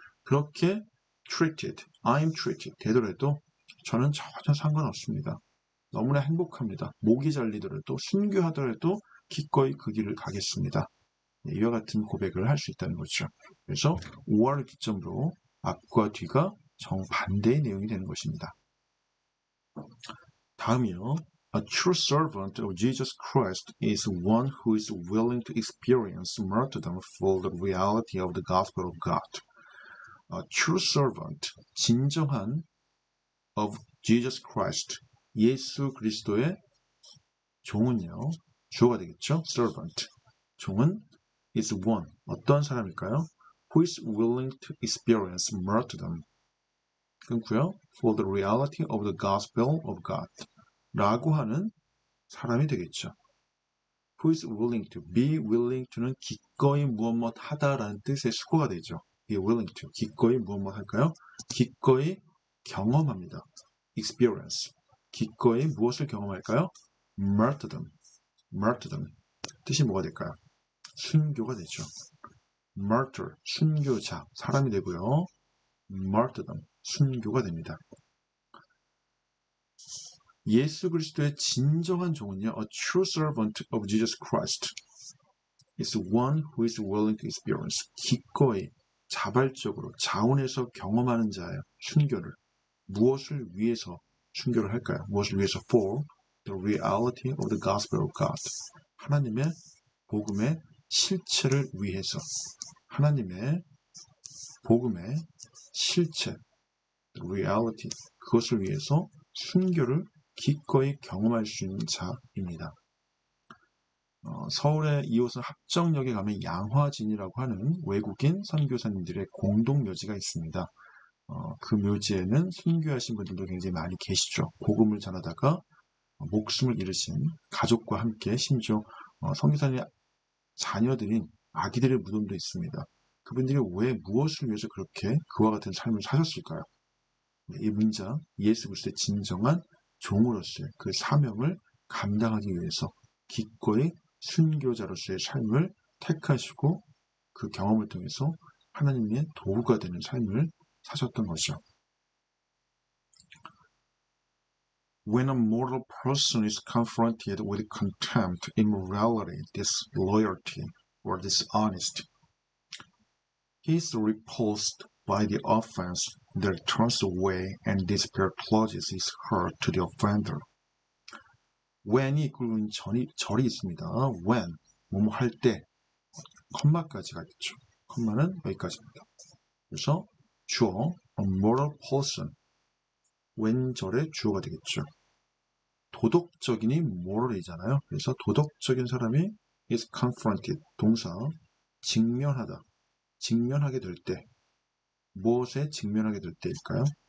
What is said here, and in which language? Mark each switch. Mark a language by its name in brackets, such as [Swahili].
[Korean] 그렇게 treated, [English] I'm treated [Korean] 되더라도 저는 전혀 상관없습니다. 너무나 행복합니다. 목이 잘리더라도 순교하더라도 기꺼이 그 길을 가겠습니다. 이와 같은 고백을 할 수 있다는 거죠. 그래서 5화를 기점으로 앞과 뒤가 정반대의 내용이 되는 것입니다. 다음이요. [English] A true servant of Jesus Christ is one who is willing to experience martyrdom for the reality of the gospel of God. A true servant, 진정한 of Jesus Christ, [Korean] 예수 그리스도의 종은요. 주어가 되겠죠. servant. 종은 is one. 어떤 사람일까요? [English] Who is willing to experience martyrdom. [Korean] 끊고요. [English] For the reality of the gospel of God. [Korean] 라고 하는 사람이 되겠죠. [English] Who is willing to. Be willing to [Korean] 는 기꺼이 무엇 하다라는 뜻의 수거가 되죠. [English] Be willing to. [Korean] 기꺼이 무엇 할까요? 기꺼이 경험합니다. Experience. 기꺼이 무엇을 경험할까요? Martyrdom. Martyrdom. 뜻이 뭐가 될까요? 순교가 되죠. Martyr. 순교자. 사람이 되고요. Martyrdom. 순교가 됩니다. 예수 그리스도의 진정한 종은요. [English] A true servant of Jesus Christ is one who is willing to experience. [Korean] 기꺼이 자발적으로 자원해서 경험하는 자예요. 순교를. 무엇을 위해서 순교를 할까요? 무엇을 위해서? [English] For the reality of the gospel of God. [Korean] 하나님의 복음의 실체를 위해서. 하나님의 복음의 실체, reality, 그것을 위해서 순교를 기꺼이 경험할 수 있는 자입니다. 서울의 2호선 합정역에 가면 양화진이라고 하는 외국인 선교사님들의 공동 묘지가 있습니다. 그 묘지에는 순교하신 분들도 굉장히 많이 계시죠. 복음을 전하다가 목숨을 잃으신 가족과 함께 심지어 성교사님의 자녀들인 아기들의 무덤도 있습니다. 그분들이 왜 무엇을 위해서 그렇게 그와 같은 삶을 사셨을까요? 이 문장 예수 그리스도의 진정한 종으로서의 그 사명을 감당하기 위해서 기꺼이 순교자로서의 삶을 택하시고 그 경험을 통해서 하나님의 도구가 되는 삶을 사셨던 것이죠. [English] When a mortal person is confronted with contempt, immorality, disloyalty, or dishonesty, he is repulsed by the offense that turns away and despair closes his heart to the offender. [Korean] when이 이끌고 절이 있습니다. when, 뭐뭐 할 때, 컴마까지 가겠죠. 컴마는 여기까지입니다. 그래서 주어, a moral person, 웬절의 주어가 되겠죠. 도덕적인이 moral이잖아요. 그래서 도덕적인 사람이 is confronted, 동사, 직면하다, 직면하게 될 때, 무엇에 직면하게 될 때일까요?